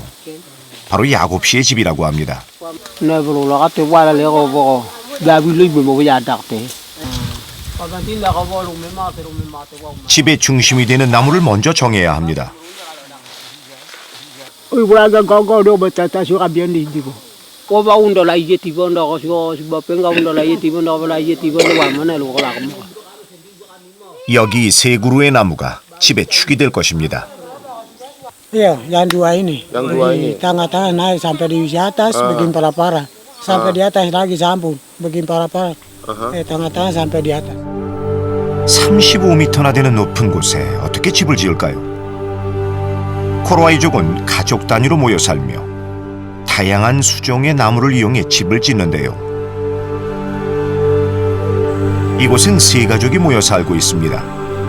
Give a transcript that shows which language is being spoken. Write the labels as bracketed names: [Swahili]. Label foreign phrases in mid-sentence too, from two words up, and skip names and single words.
[Korean] 바로 야곱 씨의 집이라고 합니다. 집의 중심이 되는 나무를 먼저 정해야 합니다. 여기 세 그루의 나무가 집의 축이 될 것입니다. [Indonesian] Iya, yang dua ini. Yang dua ini. Tengah-tengah naik sampai di atas, bikin para-para. Sampai di atas lagi sambung, bikin para-para. Tengah-tengah sampai di atas. [Korean] 35m나 되는 높은 곳에 어떻게 집을 지을까요? 코로와이족은 가족 단위로 모여 살며 다양한 수종의 나무를 이용해 집을 짓는데요. 이곳은 세 가족이 모여 살고 있습니다.